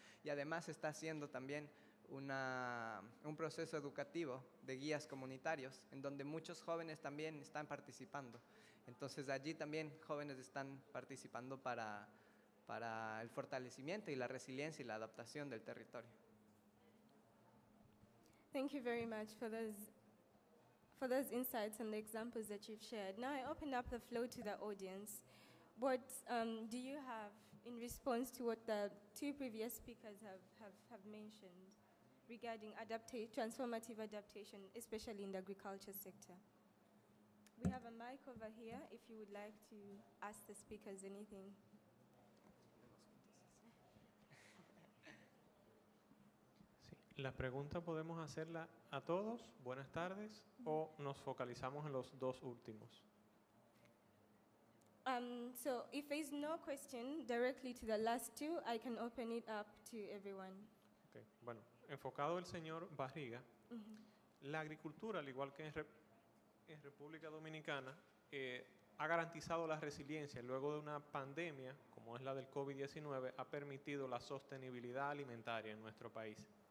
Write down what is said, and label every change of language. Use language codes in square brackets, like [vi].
[es] Y además está haciendo también un proceso educativo de guías comunitarios, en donde muchos jóvenes también están participando. Entonces allí también jóvenes están participando para el fortalecimiento y la resiliencia y la adaptación del territorio. [en] Thank you very much for those insights and the examples that you've shared. Now I open up the floor to the audience. What do you have in response to what the two previous speakers have mentioned regarding transformative adaptation, especially in the agriculture sector? We have a mic over here if you would like to ask the speakers anything. [es] Sí, la pregunta podemos hacerla a todos, buenas tardes, o nos focalizamos en los dos últimos. [en] So if there's no question directly to the last two, I can open it up to everyone. Okay. [es] Bueno, enfocado el señor Barriga, la agricultura, al igual que en República Dominicana, ha garantizado la resiliencia. Luego de una pandemia, como es la del COVID-19, ha permitido la sostenibilidad alimentaria en nuestro país.